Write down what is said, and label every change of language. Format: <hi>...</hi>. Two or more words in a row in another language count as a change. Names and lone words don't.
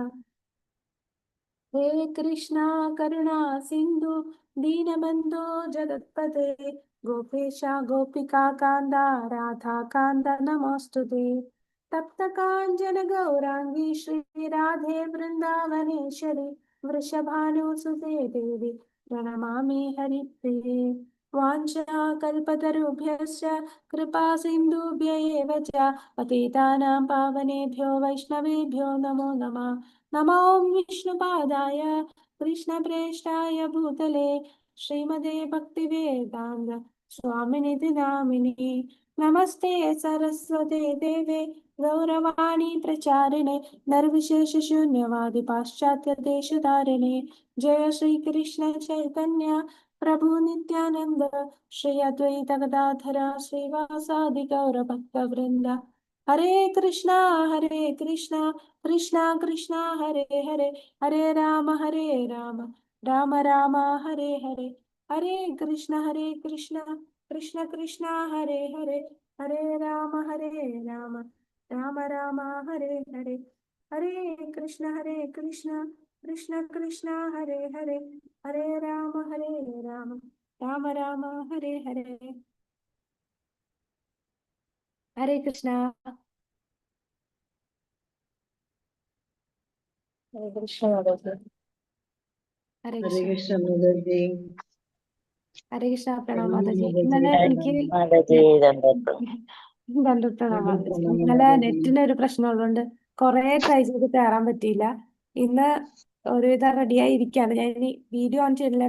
<sa>ഹേ കൃഷ്ണ കരുണാ സിന്ധു ദീനബന്ധോ ജഗത്പതേ ഗോപേശ ഗോപികാ കാന്ത രാധാകാന്ത നമോസ്തുതേ. തപ്തകാഞ്ചന ഗൗരാംഗീ ശ്രീരാധേ വൃന്ദാവനേശ്വരി വൃഷഭാനുസുതേ ദേവി പ്രണമാമി ഹരിപ്രിയേ. വാഞ്ചാകൽപതരുഭ്യശ്ച കൃപാ സിന്ധുഭ്യ ഏവ ച പതിതാനാം പാവനേഭ്യോ വൈഷ്ണവേഭ്യോ നമോ നമഃ. നമോ വിഷ്ണുപാദായ കൃഷ്ണപ്രേഷ്ഠായ ഭൂതലേ ശ്രീമതേ ഭക്തിവേദാന്ത സ്വാമിനിധി നാമിനി. നമസ്തേ സരസ്വതേ ദേവേ ഗൗരവാണി പ്രചാരിണേ നിർവിശേഷശൂന്യവാദി പാശ്ചാത്യ ദേശധാരിണേ. ജയ ശ്രീകൃഷ്ണ ചൈതന്യ പ്രഭു നിത്യാനന്ദ ശ്രീ അദ്വൈത ഗദാധര ശ്രീവാസാദി ഗൗരഭക്തവൃന്ദ. ഹരേ കൃഷ്ണ കൃഷ്ണ കൃഷ്ണ ഹരേ ഹരേ ഹരേ രാമ രാമ രാമ ഹരേ ഹരേ. ഹരേ കൃഷ്ണ കൃഷ്ണ കൃഷ്ണ ഹരേ ഹരേ ഹരേ രാമ രാമ രാമ ഹരേ ഹരേ. ഹരേ കൃഷ്ണ കൃഷ്ണ കൃഷ്ണ ഹരേ ഹരേ ഹരേ രാമ രാമ രാമ ഹരേ ഹരേ. ഹരേ കൃഷ്ണ. ഹരേ കൃഷ്ണ മാതാജി. ഹരേ ഹരേ കൃഷ്ണ. കൃഷ്ണ മാതാജി. ഹരേ കൃഷ്ണ. പ്രണാം പ്രണാം മാതാജി. മാതാജി.</sa> <ml>ഇന്നലെ എനിക്ക്</ml> <hi>माताजी दण्डवत्. प्रणाम माताजी. പ്രണാം</hi> <ml>ഇന്നലെ മാതാജി. നെറ്റിന് ഒരു പ്രശ്നമുള്ളതുകൊണ്ട് കുറെ ട്രൈ ചെയ്ത് കയറാൻ പറ്റിയില്ല. ഇന്ന് ഒരുവിധം റെഡിയായി ഇരിക്കുകയാണ്. ഞാൻ ഇനി വീഡിയോ ഓൺ ചെയ്തില്ല.</ml>